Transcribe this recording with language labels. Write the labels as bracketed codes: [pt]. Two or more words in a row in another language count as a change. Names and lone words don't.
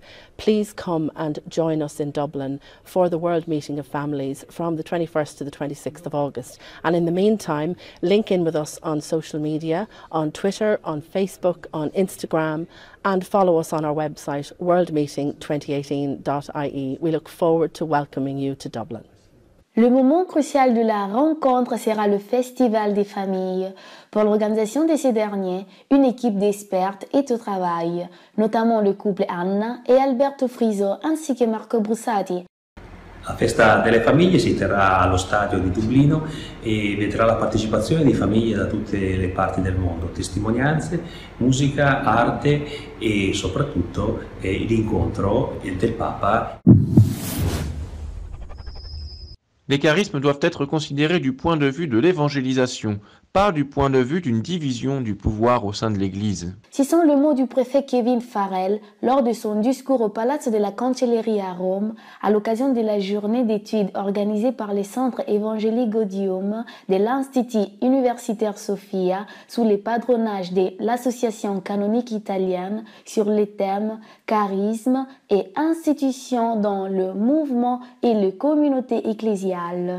[en] Please come and join us in Dublin for the World Meeting of Families from the 21st to the 26th of August. And in the meantime, link in with us on social media, on Twitter, on Facebook, on Instagram, and follow us on our website, worldmeeting2018.ie. We look forward to welcoming you to Dublin. [fr] Le moment crucial de la rencontre sera le Festival des familles. Pour l'organisation de ces derniers, une équipe d'experts est au travail, notamment le couple Anna et Alberto Friso ainsi que Marco Brussati. [it] La festa delle famiglie si terrà allo stadio di Dublino e vedrà la partecipazione di famiglie da tutte le parti del mondo, testimonianze, musica, arte e soprattutto l'incontro del Papa. [fr] Les charismes doivent être considérés du point de vue de l'évangélisation, pas du point de vue d'une division du pouvoir au sein de l'Église. Ce sont les mots du préfet Kevin Farrell lors de son discours au Palazzo della Cancelleria à Rome à l'occasion de la journée d'études organisée par le Centre évangélique Gaudium de l'Institut universitaire Sophia sous le patronage de l'Association canonique italienne sur les thèmes charisme et institutions dans le mouvement et les communautés ecclésiales.